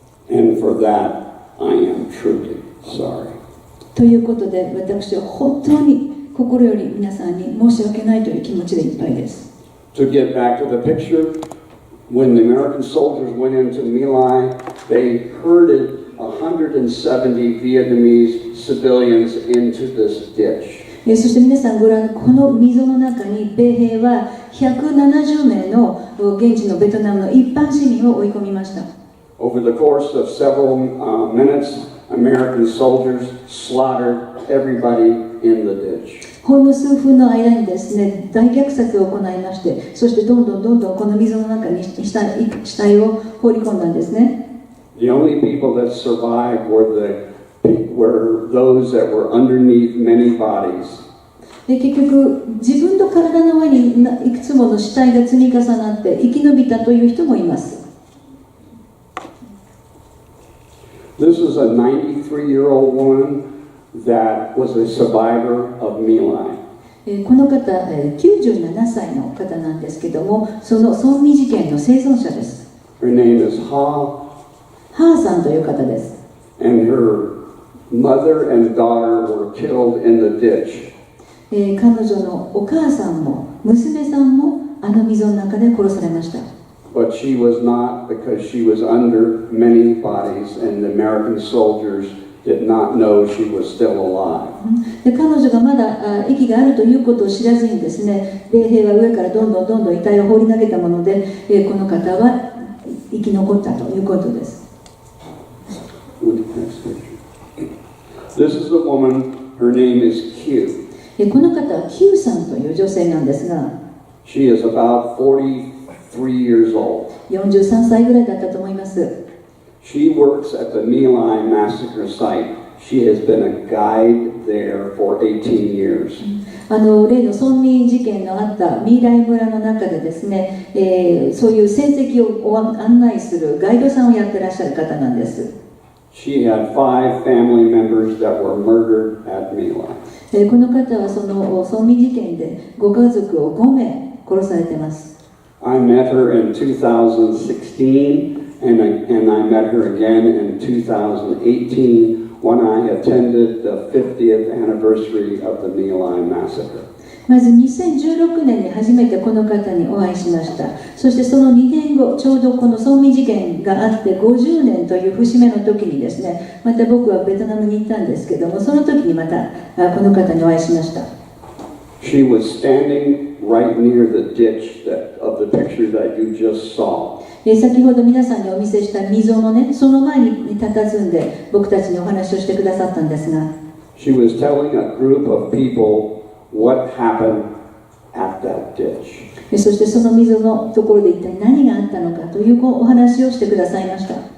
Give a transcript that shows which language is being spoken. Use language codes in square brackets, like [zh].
[en] And for that, I am truly sorry. [ja] ということで、私は本当に心より皆さんに申し訳ないという気持ちでいっぱいです。 [en] To get back to the picture, when the American soldiers went into My Lai, they herded 170 Vietnamese civilians into this ditch. [ja] そして皆さんご覧、この溝の中に米兵は170名の現地のベトナムの一般市民を追い込みました。 [en] Over the course of several minutes, American soldiers slaughtered everybody in the ditch. [ja] ほんの数分の間にですね、大虐殺を行いまして、そしてどんどんこの溝の中に死体を放り込んだんですね。 [en] The only people that survived were those that were underneath many bodies. [ja] で結局、自分の体の上にいくつもの死体が積み重なって生き延びたという人もいます。 [en] This is a 93-year-old woman that was a survivor of My Lai. [ja] この方、97歳の方なんですけども、その村民事件の生存者です。 [en] Her name is Ha. [ja] ハーさんという方です。 [en] And her mother and daughter were killed in the ditch. [ja] 彼女のお母さんも娘さんもあの溝の中で殺されました。 [en] But she was not, because she was under many bodies, and the American soldiers did not know she was still alive. [ja] で彼女がまだ息があるということを知らずにですね、米兵は上からどんどん遺体を放り投げたもので、この方は生き残ったということです。 [en] This is a woman, her name is Q. [ja] この方は Q さんという女性なんですが、 [en] She is about 43 years old. [ja] 43歳ぐらいだったと思います。 [en] She works at the My Lai massacre site. She has been a guide there for 18 years. [ja] 例の村民事件のあったMy来村の中でですね、そういう戦跡を案内するガイドさんをやってらっしゃる方なんです。 [en] She had 5 family members that were murdered at My Lai. [ja] この方はその村民事件でご家族を5名殺されています。 [en] I met her in 2016, and I met her again in 2018 when I attended the 50th anniversary of the My Lai massacre. [ja] まず2016年に初めてこの方にお会いしました。そしてその2年後、ちょうどこの村民事件があって50年という節目の時にですね、また僕はベトナムに行ったんですけども、その時にまたこの方にお会いしました。 [en] She was standing right near the ditch of the picture that you just saw. [ja] 先ほど皆さんにお見せした溝のね、その前に佇んで僕たちにお話をしてくださったんですが、 [en] She was telling a group of people what happened at that ditch. [ja] そしてその溝のところで一体何があったのかというお話をしてくださいました。